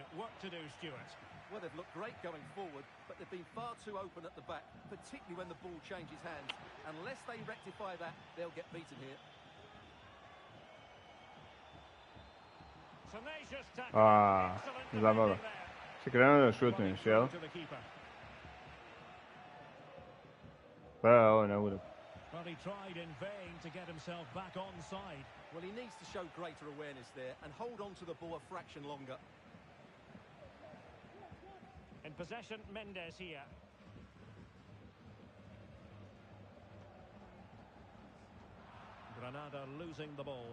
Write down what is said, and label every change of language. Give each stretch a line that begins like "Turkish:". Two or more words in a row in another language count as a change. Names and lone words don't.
English: Work to do, Stuart. Well, they've looked great going forward, but they've been far too open at the back, particularly when the ball changes hands. Unless they rectify that, they'll get beaten here. Tenacious tackle.
Serbian: A,
English: Excellent
Serbian: zamalo.
English: defending there.
Serbian: Si krenuo da
English: Running
Serbian: šutneš,
English: through
Serbian: jel?
English: to the keeper.
Serbian: Pa ja ovo ne budem.
English: Well, Well, he tried in vain to get himself back onside. Well, he needs to show greater awareness there and hold on to the ball a fraction longer. In possession, Mendes here. Granada losing the ball.